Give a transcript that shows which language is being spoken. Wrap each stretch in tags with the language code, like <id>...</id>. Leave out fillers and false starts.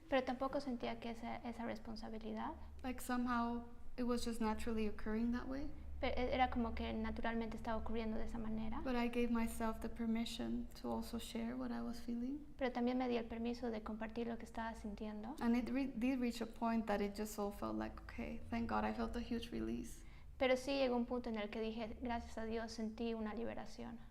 <es>Pero tampoco sentía que esa responsabilidad.</es> <en>Like somehow it was just naturally occurring that way.</en> <es>Pero era como que naturalmente estaba ocurriendo de esa manera.</es> <en>But I gave myself the permission to also share what I was feeling.</en> <es>Pero también me di el permiso de compartir lo que estaba sintiendo.</es> <en>And it did reach a point that it just all felt like, okay, thank God, I felt a huge release.</en> <es>Pero sí llegó un punto en el que dije, gracias a Dios, sentí una liberación.</es>